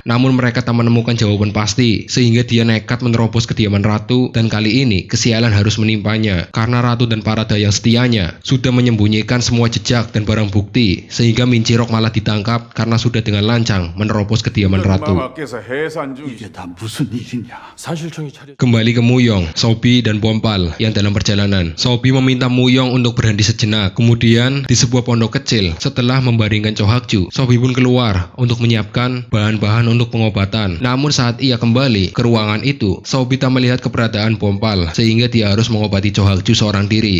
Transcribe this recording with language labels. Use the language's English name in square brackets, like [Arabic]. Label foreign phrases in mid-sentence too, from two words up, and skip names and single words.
[Indonesian] Namun mereka tak menemukan jawaban pasti, sehingga dia nekat menerobos kediaman ratu, dan kali ini kesialan harus menimpanya karena ratu dan para dayang setianya sudah menyembunyikan semua jejak dan barang bukti, sehingga Min Chirok malah ditangkap karena sudah dengan lancang menerobos kediaman ratu. [Korean] 마마께서 해산 중 이게 다 무슨 일이냐? 사실청이 차려 [Indonesian] Kembali ke Muyong, Sobi dan Bompal yang dalam perjalanan. Sobi meminta Muyong untuk berhenti sejenak. Kemudian di sebuah pondok kecil, setelah membaringkan Cho Hak-ju, Sobi pun keluar untuk menyiapkan bahan-bahan untuk pengobatan. Namun saat ia kembali ke ruangan itu, Sobi tak melihat keberadaan Bompal, sehingga dia harus mengobati Cho Hak-ju seorang diri.